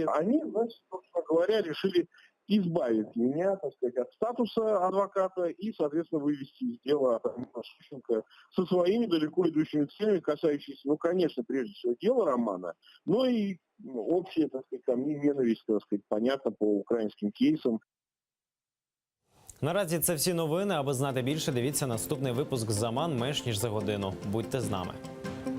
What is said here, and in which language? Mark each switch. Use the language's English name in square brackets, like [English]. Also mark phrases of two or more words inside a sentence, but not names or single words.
[Russian] Они, значит, собственно говоря, решили избавить меня, так сказать, от статуса адвоката и, соответственно, вывести из дела Романа Сущенко со своими далеко идущими целями, касающимися, ну, конечно, прежде всего дела Романа, но и общая, так сказать, ко мне ненависть, так сказать, понятно, по украинским кейсам. [Ukrainian] Наразі це всі новини. Аби знати більше, дивіться наступний випуск «Заман» менш ніж за годину. Будьте з нами.